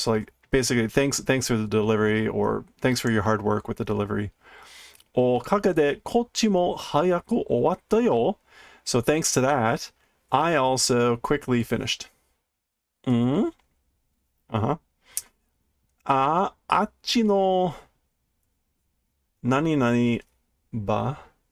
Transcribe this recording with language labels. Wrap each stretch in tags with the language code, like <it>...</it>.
<en>So like basically thanks for the delivery, or thanks for your hard work with the delivery.</en> <ja>おかげでこっちも早く終わったよ.</ja> <en>So thanks to that, I also quickly finished.</en> <ja>Uh-huh. あっちの何々ば?</ja>